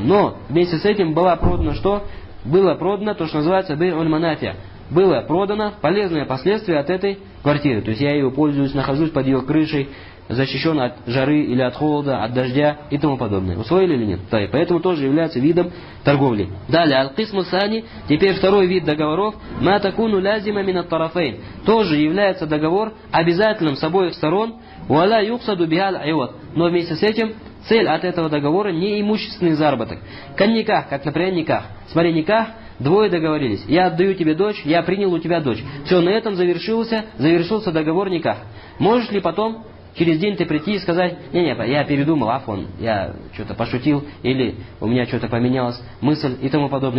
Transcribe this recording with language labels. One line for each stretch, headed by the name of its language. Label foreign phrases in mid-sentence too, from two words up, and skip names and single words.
Russian: Но вместе с этим была продана что? Было продано то, что называется
Arabic: بيع المنافع'.
Russian: Было продано полезные последствия от этой квартиры. То есть я ее пользуюсь, нахожусь под ее крышей, защищен от жары или от холода, от дождя и тому подобное. Усвоили или нет? Да, и поэтому тоже является видом торговли. Далее,
Arabic: القسم الثاني,
Russian: теперь второй вид договоров,
Arabic: ما تكون لازمة من الطرفين.
Russian: Тоже является договор обязательным с обоих сторон,
Arabic: ولا يقصد بها العوض.
Russian: Но вместе с этим цель от этого договора не имущественный заработок. Никах, как, например, никах. Смотри, никах, двое договорились. Я отдаю тебе дочь, я принял у тебя дочь. Все, на этом завершился договор никах. Можешь ли потом через день ты прийти и сказать: не, я передумал, афон, я что-то пошутил, или у меня что-то поменялась мысль и тому подобное.